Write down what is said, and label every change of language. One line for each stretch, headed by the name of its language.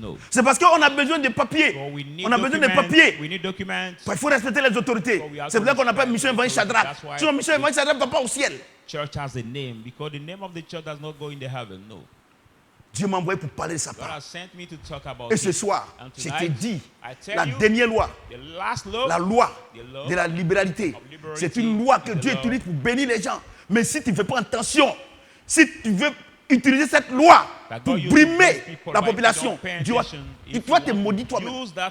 French: C'est parce qu'on a besoin de papiers. On a besoin de papiers. Il faut respecter les autorités. C'est pour ça qu'on appelle Mission Évangile Shadrach. Sinon, Mission Évangile Shadrach ne va pas au ciel.
English: Church has a name because the name of the church does not go in the heaven. No.
French: Dieu m'a envoyé pour parler de sa part. Et ce soir, je te dis, la dernière loi, la loi de la libéralité, c'est une loi que Dieu utilise pour bénir les gens. Mais si tu ne fais pas attention, si tu veux utiliser cette loi pour brimer la population, Dieu va te maudire toi-même.